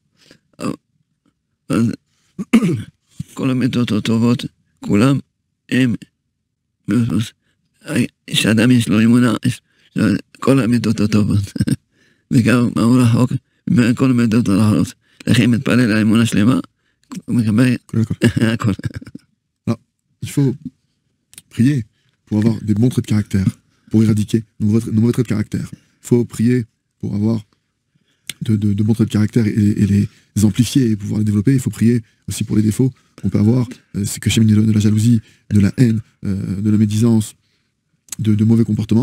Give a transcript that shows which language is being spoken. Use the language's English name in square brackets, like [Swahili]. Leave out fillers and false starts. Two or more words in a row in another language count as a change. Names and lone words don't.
[Hebrew] אז כל המידות הטובות, כולם הם, שאדם יש לו אמונה, כל המידות הטובות, וגם הוא רחוק מכל המידות הרעות. לכן מתפלל האמונה שלמה, הוא מקבל הכל. [French] Il faut prier pour avoir des bons traits de caractère, pour éradiquer nos mauvais traits de caractère. Il faut prier pour avoir de bons traits de caractère et les amplifier et pouvoir les développer. Il faut prier aussi pour les défauts qu'on peut avoir, c'est que Hachem de la jalousie, de la haine, de la médisance, de mauvais comportements.